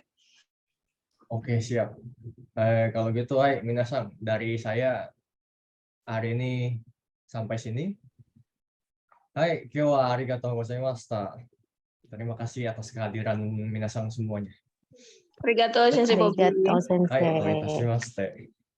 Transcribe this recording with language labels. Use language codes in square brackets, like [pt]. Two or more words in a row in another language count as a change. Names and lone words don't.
[id] Oke, siap. Kalau gitu, [ja] はい、皆さん. [id] Dari saya hari ini sampai sini. [ja] Hai, 今日はありがとうございました. [id] Terima kasih atas kehadiran minasan semuanya. [ja] ありがとう先生Bobi. ありがとう先生. はい、おいたしまして.